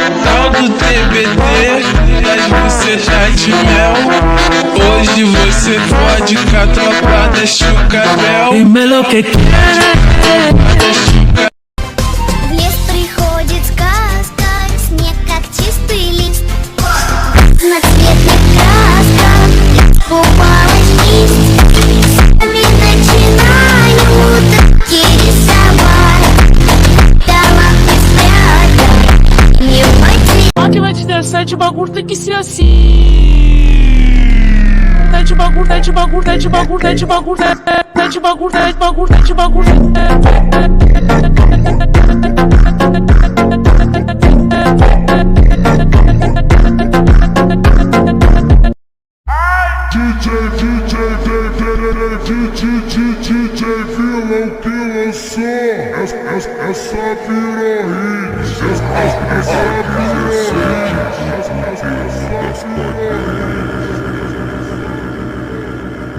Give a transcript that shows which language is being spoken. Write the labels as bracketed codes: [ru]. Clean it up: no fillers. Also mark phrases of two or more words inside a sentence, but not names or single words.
[pt] Tal do TBT, das bochechas de mel. Hoje você pode com a tropa da Chucabel. [es] Dímelo que [ru] В лес приходит сказка, снег как чистый лист. В разноцветных красках искупалась кисть. Сами начинают таки рисовать. Дома спрятать, не пойти. [pt] Ó que vai te dar sete, o bagulho tem que ser assim. Sete bagulho, sete bagulho, sete bagulho, sete bagulho, sete bagulho, sete bagulho, sete bagulho. DJ Phonk lançou, essa virou hit, essa virou hit.